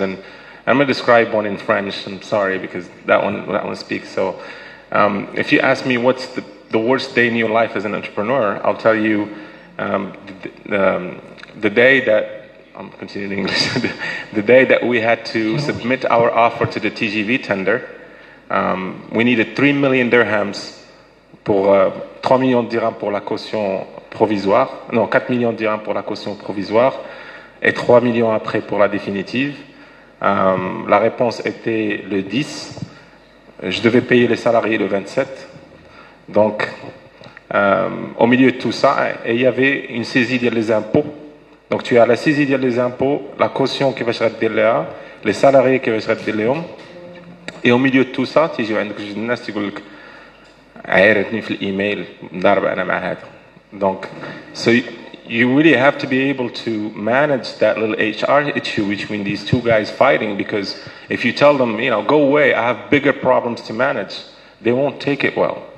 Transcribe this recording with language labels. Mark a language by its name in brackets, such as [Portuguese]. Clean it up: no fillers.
[English] And I'm going to describe one in French. I'm sorry, because that one speaks. So if you ask me what's the worst day in your life as an entrepreneur, I'll tell you the day that, I'm continuing in English, the day that we had to submit our offer to the TGV tender. We needed 3 million dirhams [French] pour 3 millions de dirhams pour la caution provisoire, non, 4 millions de dirhams pour la caution provisoire et 3 millions après pour la définitive. La réponse était le 10. Je devais payer les salariés le 27. Donc, au milieu de tout ça, il y avait une saisie des impôts. Donc, tu as la saisie des impôts, la caution qui va se là, les salariés qui vont se là. Et au milieu de tout ça, tu as [Arabic] الناس تقول لك عيرتني في الإيميل مضارب أنا مع هذا. [English] Donc, so you really have to be able to manage that little HR issue between these two guys fighting, because if you tell them, go away, I have bigger problems to manage, they won't take it well.